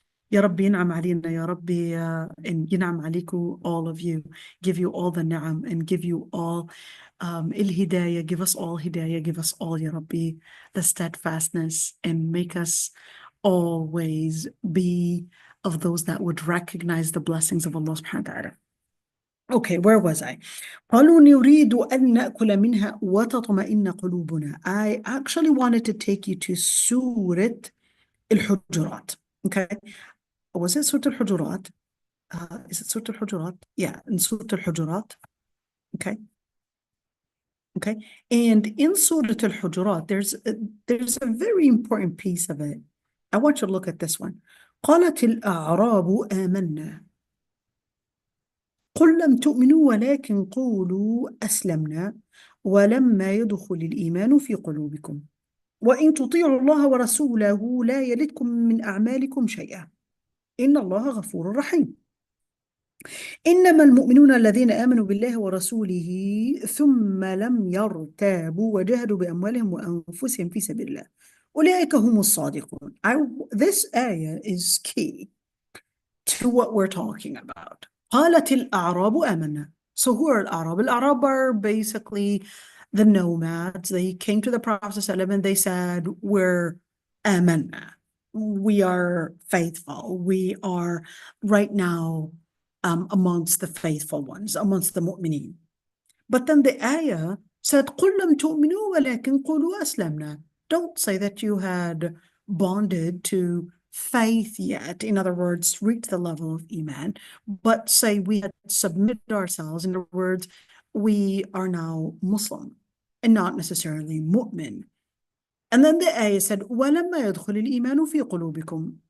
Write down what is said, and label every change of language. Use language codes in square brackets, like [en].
[en] Ya Rabbi [ar] ينعم علينا يا [en] Rabbi and [ar] ينعم عليكم, [en] all of you, give you all the ni'am and give you all il-hidayah, give us all hidayah, give us all, Ya Rabbi, the steadfastness, and make us always be of those that would recognize the blessings of Allah subhanahu wa ta'ala. Okay, where was I? [ar] قالوا نريد أن نأكل منها وتطمئن قلوبنا. [en] I actually wanted to take you to Surah al-Hujurat. Okay. Was it Surah al-Hujurat? Is it Surah al-Hujurat? Yeah, in Surah al-Hujurat. Okay. Okay. And in Surah Al-Hujurat, there's a very important piece of it. I want you to look at this one. [ar] قالت الأعراب آمنا قل لم تؤمنوا ولكن قولوا أسلمنا ولما يدخل الإيمان في قلوبكم وإن تطيعوا الله ورسوله لا يلدكم من أعمالكم شيئا إن الله غفور رحيم إنما المؤمنون الذين آمنوا بالله ورسوله ثم لم يرتابوا وجاهدوا بأموالهم وأنفسهم في سبيل الله أولئك هم الصادقون. [en] This ayah is key to what we're talking about. [ar] قالت الأعراب آمنا. [en] So who are الأعراب? الأعراب are basically the nomads. They came to the Prophet ﷺ and they said, we're آمنا. We are faithful. We are right now amongst the faithful ones, amongst the mu'mineen. But then the ayah said, [ar] قُلْ لَمْ تُؤْمِنُوا وَلَكِنْ قُولُوا أَسْلَمْنَا. [en] Don't say that you had bonded to faith yet. In other words, reach the level of Iman, but say we had submitted ourselves. In other words, we are now Muslim and not necessarily mu'min. And then the ayah said, [ar] وَلَمَّا يَدْخُلِ الْإِيمَانُ فِي قُلُوبِكُمْ.